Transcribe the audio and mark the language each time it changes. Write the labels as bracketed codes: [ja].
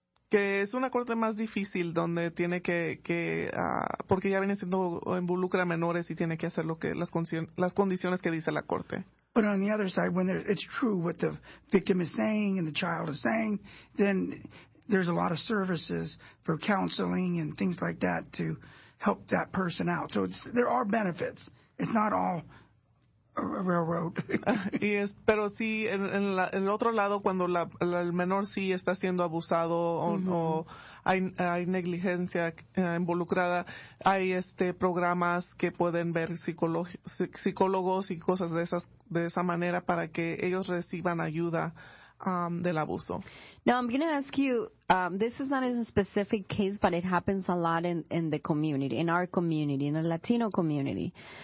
[es] Que es una corte más difícil donde tiene que porque ya viene siendo, involucra a menores y tiene que hacer lo que las condiciones que dice la corte. [en] But on the other side, when it's true what the victim is saying and the child is saying, then there's a lot of services for counseling and things like that to help that person out. So there are benefits. It's not all a railroad. [es] Pero sí, en el otro lado, cuando el menor sí está siendo abusado o hay negligencia involucrada, hay programas que pueden ver psicólogos y cosas de esa manera para que ellos reciban ayuda del abuso. [en] Now, I'm going to ask you, this is not a specific case, but it happens a lot in the community, in our community, in the Latino community.